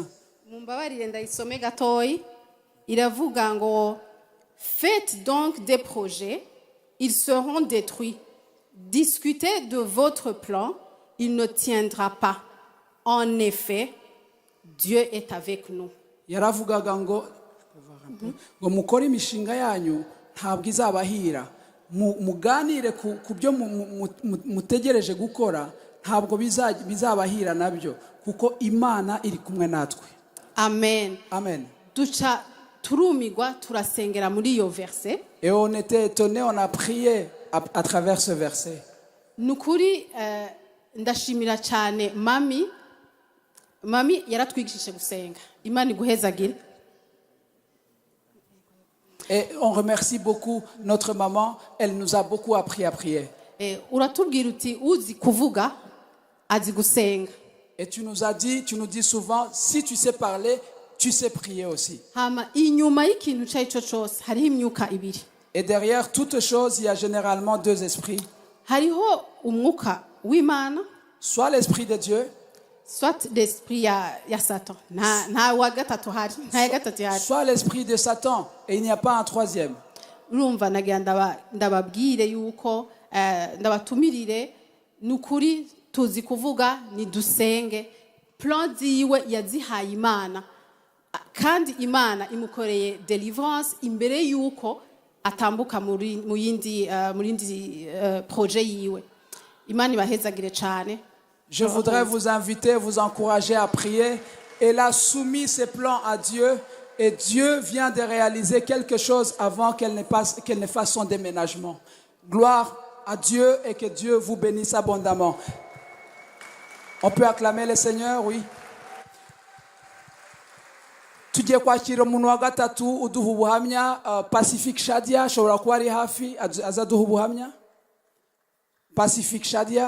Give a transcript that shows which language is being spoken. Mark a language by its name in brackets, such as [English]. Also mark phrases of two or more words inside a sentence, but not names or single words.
[Kinyarwanda] Mumbabarire ndayisome gatoyi iravuga ngo [French] faites donc des projets, ils seront détruits. Discutez de votre plan, il ne tiendra pas. En effet, Dieu est avec nous. [Kinyarwanda] Yaravugaga ngo mukore imishinga yanyu ntabwo izabahira, muganire ku byo mutegereje gukora ntabwo bizabahira nabyo kuko Imana iri kumwe natwe. Amen. Amen. Duca turumigwa turasengera muri iyo verset. [French] Et on était étonnés, on a prié à travers ce verset. [Kinyarwanda] Nukuri ndashimira cyane mami yaratwigishije gusenga. Imana iguhezagire. [French] Et on remercie beaucoup notre maman, elle nous a beaucoup appris à prier. [Kinyarwanda] Uratubwira uti uzi kuvuga azi gusenga. [French] Et tu nous dis souvent, si tu sais parler, tu sais prier aussi. [Kinyarwanda] Hama inyuma y'ikintu cyayico cyose hariho imyuka ibiri. [French] Et derrière toute chose, il y a généralement deux esprits. [Kinyarwanda] Hariho umwuka w'Imana, [French] soit l'esprit de Dieu, soit l'esprit ya Satan. [Kinyarwanda] Na wa gatatu hari, na ya gatatu hari. [French] Soit l'esprit de Satan et il n'y a pas un troisième. [Kinyarwanda] Urumva nagira ndababwire yuko ndabatumirire ni ukuri tuzi kuvuga nidusenge plan ziwe yazihaye Imana kandi Imana imukoreye deliverance imbere yuko atambuka mu yindi projet yiwe. Imana ibahezagire cyane. [French] Je voudrais vous inviter, vous encourager à prier. Elle a soumis ses plans à Dieu et Dieu vient de réaliser quelque chose avant qu'elle ne fasse son déménagement. Gloire à Dieu et que Dieu vous bénisse abondamment. On peut acclamer le Seigneur, oui. [Kinyarwanda] Tugiye kwakira umuntu wa gatatu uduha ubuhamya Pacifique Shadia ashobora kuba ari hafi azaduha ubuhamya. Pacifique Shadia.